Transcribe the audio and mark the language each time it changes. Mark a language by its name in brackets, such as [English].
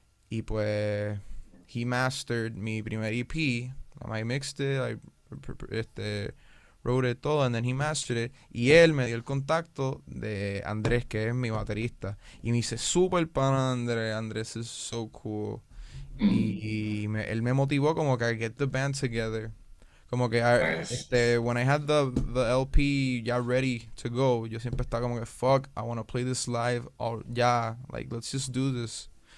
[Spanish] Y pues, [English] he mastered [Spanish] mi primer EP. [English] I mixed it, wrote it [Spanish] todo, [English] and then he mastered it. [Spanish] Y él me dio el contacto de Andrés, que es mi baterista. Y me hice súper pana de Andrés. [English] Andrés is so cool. [Spanish] Y él me motivó como que a [English] get the band together. [Spanish] Como que [English] Nice. when I had the LP ya ready to go, [Spanish] yo siempre estaba como que [English] fuck, I want to play this live, or ya, like let's just do this.